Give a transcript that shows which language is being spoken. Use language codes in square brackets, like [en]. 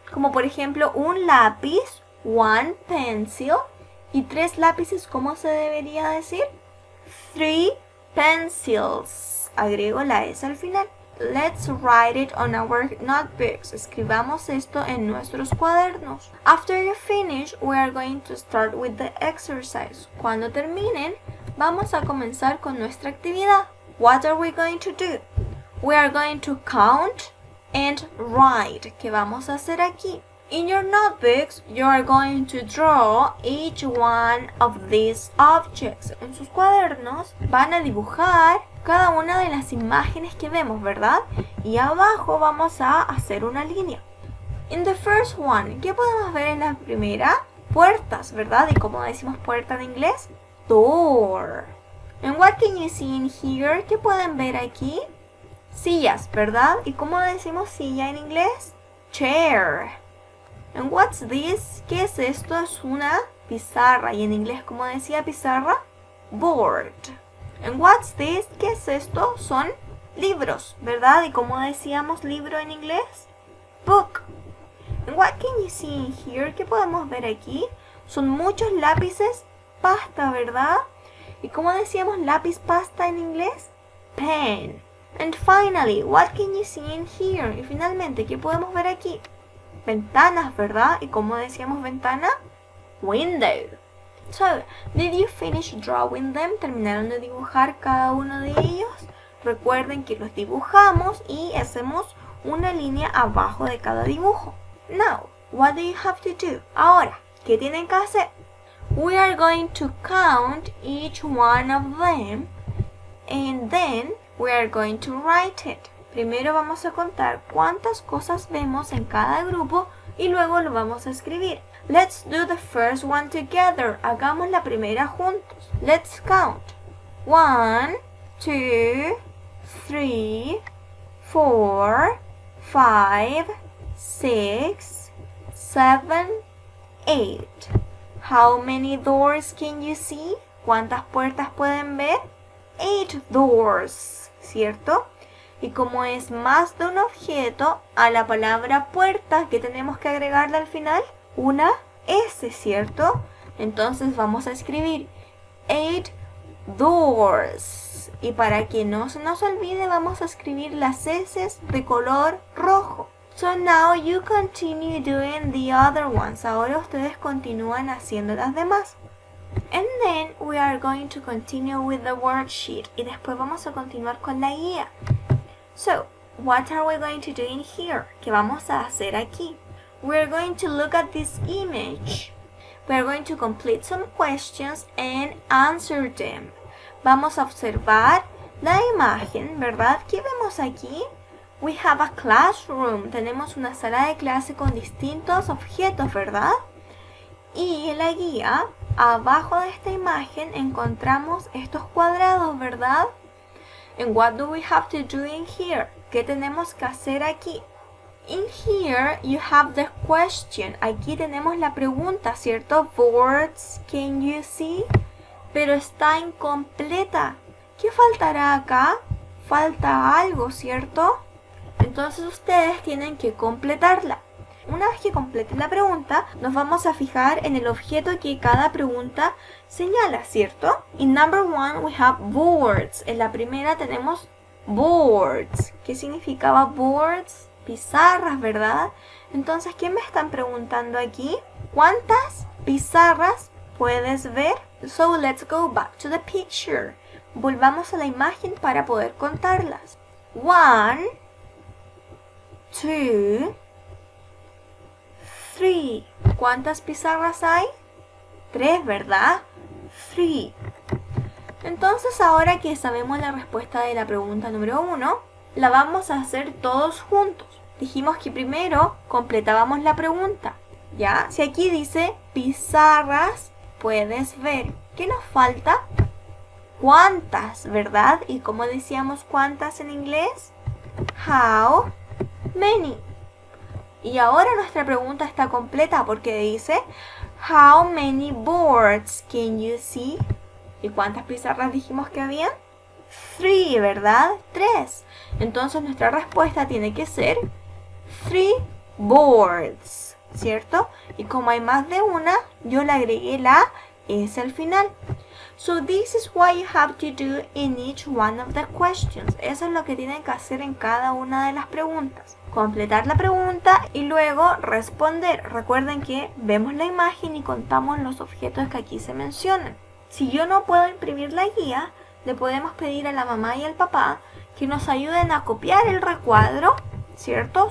[es] Como por ejemplo un lápiz, [en] one pencil, [es] y 3 lápices, ¿cómo se debería decir? [en] 3 pencils. [es] Agrego la S al final. [en] Let's write it on our notebooks. [es] Escribamos esto en nuestros cuadernos. [en] After you finish, we are going to start with the exercise. [es] Cuando terminen, vamos a comenzar con nuestra actividad. [en] What are we going to do? We are going to count and write. [es] ¿Qué vamos a hacer aquí? [en] In your notebooks, you are going to draw each one of these objects. [es] En sus cuadernos van a dibujar cada una de las imágenes que vemos, ¿verdad? Y abajo vamos a hacer una línea. [en] In the first one, [es] ¿qué podemos ver en la primera? Puertas, ¿verdad? ¿Y cómo decimos puerta en inglés? [en] Door. And what can you see in here? [es] ¿Qué pueden ver aquí? Sillas, ¿verdad? ¿Y cómo decimos silla en inglés? [en] Chair. And what's this? [es] ¿Qué es esto? Es una pizarra. ¿Y en inglés cómo decía pizarra? [en] Board. And what's this? [es] ¿Qué es esto? Son libros, ¿verdad? ¿Y cómo decíamos libro en inglés? [en] Book. And what can you see in here? [es] ¿Qué podemos ver aquí? Son muchos lápices pasta, ¿verdad? ¿Y cómo decíamos lápiz pasta en inglés? [en] Pen. And finally, what can you see in here? [es] Y finalmente, ¿qué podemos ver aquí? Ventanas, ¿verdad? ¿Y cómo decíamos ventana? [en] Window. So, did you finish drawing them? [es] ¿Terminaron de dibujar cada uno de ellos? Recuerden que los dibujamos y hacemos una línea abajo de cada dibujo. [en] Now, what do you have to do? [es] Ahora, ¿qué tienen que hacer? [en] We are going to count each one of them and then we are going to write it. [es] Primero vamos a contar cuántas cosas vemos en cada grupo y luego lo vamos a escribir. [en] Let's do the first one together. [es] Hagamos la primera juntos. [en] Let's count. 1, 2, 3, 4, 5, 6, 7, 8. How many doors can you see? [es] ¿Cuántas puertas pueden ver? [en] 8 doors, [es] ¿cierto? Y como es más de un objeto, a la palabra puerta, ¿qué tenemos que agregarle al final? Una S, ¿cierto? Entonces vamos a escribir [en] 8 doors. [es] Y para que no se nos olvide, vamos a escribir las S de color rojo. [en] So now you continue doing the other ones. [es] Ahora ustedes continúan haciendo las demás. [en] And then we are going to continue with the worksheet. [es] Y después vamos a continuar con la guía. [en] So, what are we going to do in here? [es] ¿Qué vamos a hacer aquí? [en] We are going to look at this image. We are going to complete some questions and answer them. [es] Vamos a observar la imagen, ¿verdad? ¿Qué vemos aquí? [en] We have a classroom. [es] Tenemos una sala de clase con distintos objetos, ¿verdad? Y en la guía, abajo de esta imagen, encontramos estos cuadrados, ¿verdad? [en] And what do we have to do in here? [es] ¿Qué tenemos que hacer aquí? [en] In here you have the question. [es] Aquí tenemos la pregunta, ¿cierto? [en] Boards, can you see? [es] Pero está incompleta. ¿Qué faltará acá? Falta algo, ¿cierto? Entonces ustedes tienen que completarla. Una vez que completen la pregunta, nos vamos a fijar en el objeto que cada pregunta señala, ¿cierto? [en] In number 1 we have boards. [es] En la primera tenemos boards. ¿Qué significaba boards? Pizarras, ¿verdad? Entonces, ¿qué me están preguntando aquí? ¿Cuántas pizarras puedes ver? [en] So let's go back to the picture. [es] Volvamos a la imagen para poder contarlas. 1, 2, 3. ¿Cuántas pizarras hay? 3, ¿verdad? 3. Entonces, ahora que sabemos la respuesta de la pregunta número 1, la vamos a hacer todos juntos. Dijimos que primero completábamos la pregunta, ¿ya? Si aquí dice pizarras puedes ver, ¿qué nos falta? ¿Cuántas, verdad? ¿Y cómo decíamos cuántas en inglés? [en] How many. Y [es] ahora nuestra pregunta está completa porque dice [en] How many boards can you see? [es] ¿Y cuántas pizarras dijimos que había? 3, ¿verdad? 3. Entonces nuestra respuesta tiene que ser 3 boards, ¿cierto? Y como hay más de una, yo le agregué la S al final. [en] So this is what you have to do in each one of the questions. [es] Eso es lo que tienen que hacer en cada una de las preguntas. Completar la pregunta y luego responder. Recuerden que vemos la imagen y contamos los objetos que aquí se mencionan. Si yo no puedo imprimir la guía, le podemos pedir a la mamá y al papá que nos ayuden a copiar el recuadro, ¿cierto?